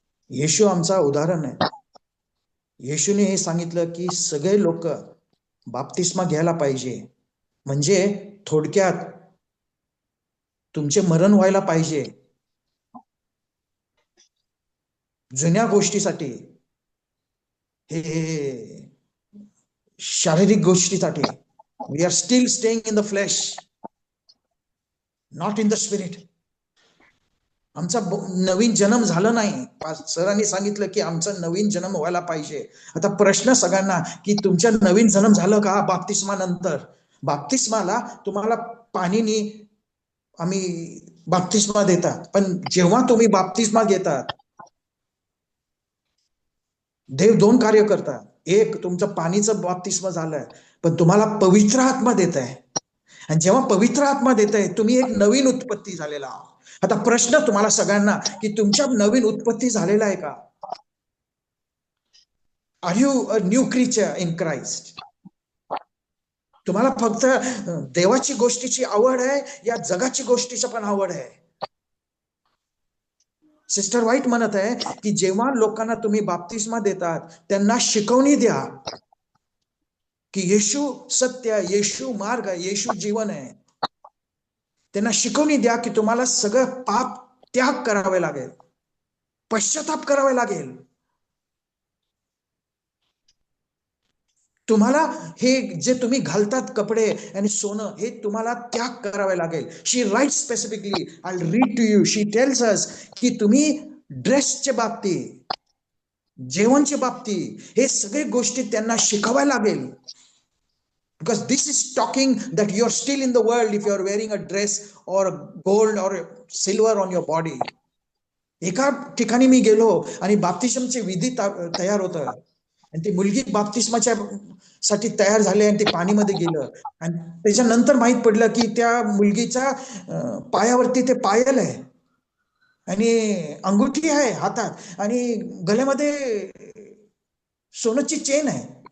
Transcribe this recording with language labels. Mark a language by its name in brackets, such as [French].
[Marathi] येशू आमचा उदाहरण आहे. येशूने हे सांगितलं की सगळे लोक बाप्तिस्मा घ्यायला पाहिजे. म्हणजे थोडक्यात तुमचे मरण व्हायला पाहिजे जुन्या गोष्टीसाठी, हे शारीरिक गोष्टीसाठी. [English] We are still staying in the flesh, not in the spirit. [Marathi] आमचा नवीन जन्म झाला नाही. सरांनी सांगितलं की आमचा नवीन जन्म व्हायला पाहिजे. आता प्रश्न सगळ्यांना की तुमच्या नवीन जन्म झालं का बाप्तिस्मा नंतर? बाप्तिस्माला तुम्हाला पाणीनी आम्ही बाप्तिस्मा देतात, पण जेव्हा तुम्ही बाप्तिस्मा घेतात देव दोन कार्य करतात. एक, तुमचं पाणीचं बाप्तिस्मा झालंय, पण तुम्हाला पवित्र आत्मा देत आहे. आणि जेव्हा पवित्र आत्मा देत आहे, तुम्ही एक नवीन उत्पत्ती झालेला आहात. आता प्रश्न तुम्हाला सगळ्यांना की तुमच्या नवीन उत्पत्ती झालेला आहे का? [English] Are you a new creature in Christ? [Marathi] तुम्हाला फक्त देवाची गोष्टीची आवड आहे या जगाची गोष्टीची पण आवड आहे? सिस्टर व्हाईट म्हणत आहे की जेव्हा लोकांना तुम्ही बाप्तिस्मा देतात त्यांना शिकवणी द्या की येशू सत्य, येशू मार्ग, येशू जीवन आहे. त्यांना शिकवणी द्या की तुम्हाला सगळं पाप त्याग करावे लागेल, पश्चाताप करावे लागेल. तुम्हाला हे जे तुम्ही घालतात कपडे आणि सोनं, हे तुम्हाला त्याग करावे लागेल. [English] she wrote specifically, I read to you, she tells us [Marathi] की तुम्ही ड्रेसच्या बाबतीत, जेवणच्या बाबतीत, हे सगळे गोष्टी त्यांना शिकवायला लागेल. [English] Because this is talking that you are still in the world if you are wearing a dress or gold or silver on your body. [Marathi] एका ठिकाणी मी गेलो आणि बाप्तिस्मचे विधी तयार होत, आणि ती मुलगी बाप्तिस्माच्या साठी तयार झाली आणि ते पाणीमध्ये गेलं. आणि त्याच्यानंतर माहित पडलं की त्या मुलगीच्या पायावरती ते पायल आहे आणि अंगुठी आहे हातात आणि गळ्यामध्ये सोन्याची चेन आहे.